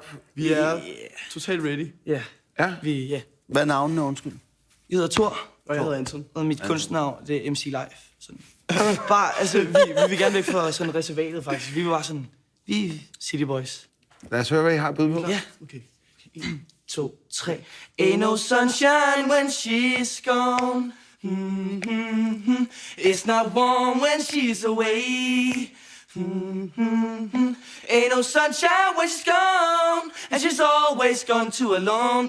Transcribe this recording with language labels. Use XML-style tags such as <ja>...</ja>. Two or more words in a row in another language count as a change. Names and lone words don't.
<da>Vi er totalt ready. Ja. Ja? Hvad er navnene, undskyld? Jeg hedder Thor. Og jeg hedder Anton. Og mit kunstnavn, det er MC Life. Sådan. Bare, altså, vi vil gerne væk fra sådan reservatet, faktisk. Vi var bare sådan, vi er City Boys. Lad os høre, hvad I har at byde på. Ja. Okay. 1, 2, 3.</da> <en>Ain't no sunshine when she's gone. It's not warm when she's away. Ain't no sunshine when she's gone. And she's always gone too alone.</en>